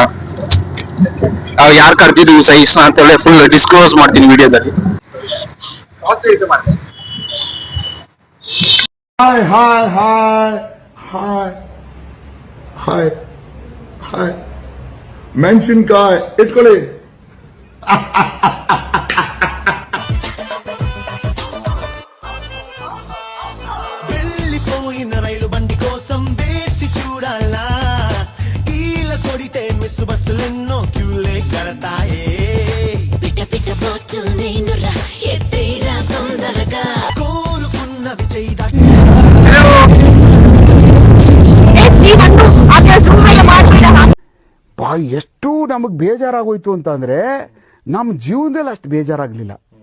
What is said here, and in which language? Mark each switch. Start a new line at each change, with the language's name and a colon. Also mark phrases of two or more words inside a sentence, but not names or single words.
Kannada: ನಾವು ಯಾರು ಕರೆದಿದ್ವಿ ಸೈಸ್ನ ಅಂತ ಹೇಳಿ
English: full disclose
Kannada: ಮಾಡ್ತೀನಿ ವಿಡಿಯೋದಲ್ಲಿ. ಹಾಯ್ ಮೆಣಸಿನ್ಕಾಯಿ ಇಟ್ಕೊಳ್ಳಿ.
Telugu: వెళ్ళిపోయిన రైలు బండి కోసం వేచి చూడాలా. ఈల కొడితే మిస్సు బస్సులెన్నో క్యూలే కడతాయే. పిట పిట పోతుంది నుర్రా ఎత్తేరా తొందరగా కోరుకున్నవి చేయదా.
Kannada: ಎಷ್ಟು ನಮಗ್ ಬೇಜಾರಾಗೋಯ್ತು ಅಂತ ಅಂದ್ರೆ ನಮ್ಮ ಜೀವನದಲ್ಲಿ ಅಷ್ಟು ಬೇಜಾರಾಗ್ಲಿಲ್ಲ.